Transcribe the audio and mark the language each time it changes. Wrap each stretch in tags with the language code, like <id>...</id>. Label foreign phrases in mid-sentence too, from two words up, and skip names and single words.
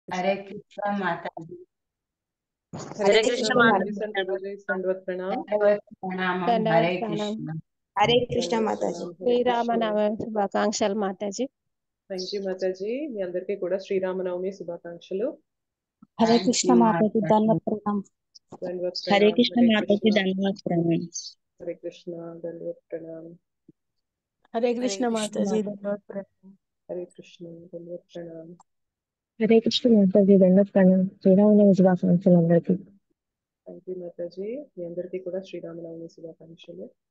<hi>हरे कृष्ण माता जी। हरे हरे कृष्ण कृष्ण माता माता जी, जी। संडोत जी, संडवत प्रणाम। दंडवत प्रणामम।</hi> <te>దండవత్</te> <hi>हरे</hi> <te>ప్రాణం</te> <hi>कृष्ण। हरे कृष्ण संडवत माता जी। प्रणाम, हरे कृष्ण।</hi> <te>శ్రీరామనవమి శుభాకాంక్షలు మాతాజీ.</te> <en>Thank you</en> <te>మాతాజీ, మీ అందరికీ కూడా శ్రీరామనవమి శుభాకాంక్షలు.</te> <hi>हरे</hi> <en>थैंक</en> <hi>कृष्ण</hi> <en>यू</en> <hi>माता जी, माता जी। दंडवत प्रणाम।</hi> <te>దండవత్</te> <hi>हरे प्रणाम, कृष्ण हरे माता जी, कृष्ण। दंडवत प्रणाम। हरे कृष्ण, दंडवत प्रणाम।</hi> <te>హరే</te> <hi>हरे</hi> <te>కృష్ణ</te> <hi>कृष्ण</hi> <te>మాతాజీ.</te> <hi>माता</hi> <te>ధన్యవాద ప్రణామం.</te> <hi>हरे कृष्ण, दंडवत प्रणाम। हरे कृष्ण माता जी, दंडवत प्रणाम।</hi> <te>శ్రీరామనవమి శుభాకాంక్షలు అందరికీ।</te> <en>Thank you</en> <te>మాతాజీ, మీ అందరికీ కూడా శ్రీరామనవమి శుభాకాంక్షలు.</te>